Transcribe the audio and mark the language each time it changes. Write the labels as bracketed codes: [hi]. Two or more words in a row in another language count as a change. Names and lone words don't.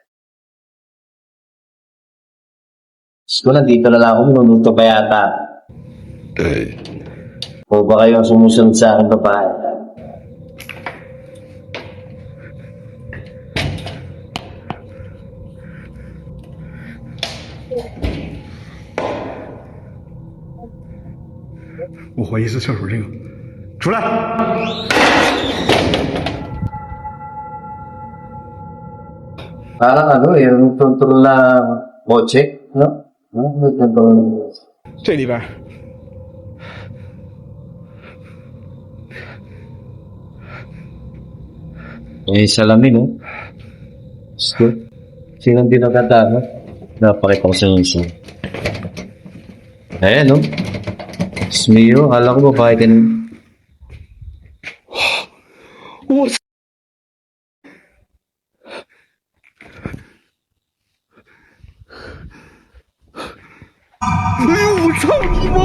[tl] So, nandito na lang ako, minuluto pa yata. O ba kayo ang sumusunod sa akin babae? [zh] 我怀疑是厕所这个，出来！ [tl] Parang ano eh, yung control na check, no? No? May control. [zh] 这里边。 [tl] Eh, salamin, no? Gusto. Sinong dinaganda, no? Napakita ko sa inyo. Ayan, no? Smio, alam ko ba kahit ano. [zh] 我操！哎呦，我操你妈！